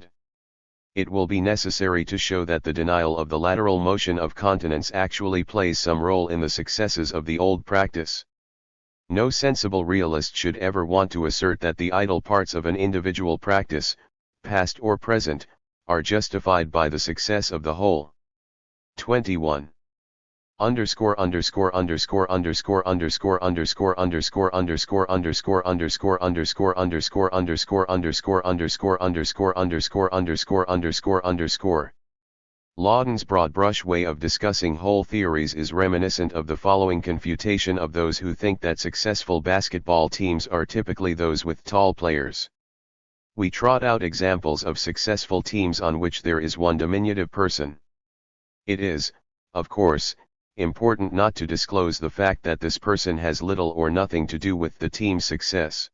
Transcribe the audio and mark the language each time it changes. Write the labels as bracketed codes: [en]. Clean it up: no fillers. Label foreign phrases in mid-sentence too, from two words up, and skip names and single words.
[en] It will be necessary to show that the denial of the lateral motion of continents actually plays some role in the successes of the old practice. No sensible realist should ever want to assert that the idle parts of an individual practice, past or present, are justified by the success of the whole. 21. Underscore underscore underscore underscore underscore underscore underscore underscore underscore underscore underscore underscore underscore underscore underscore underscore underscore underscore underscore underscore. Lawton's broad brush way of discussing whole theories is reminiscent of the following confutation of those who think that successful basketball teams are typically those with tall players. We trot out examples of successful teams on which there is one diminutive person. It is, of course, important not to disclose the fact that this person has little or nothing to do with the team's success.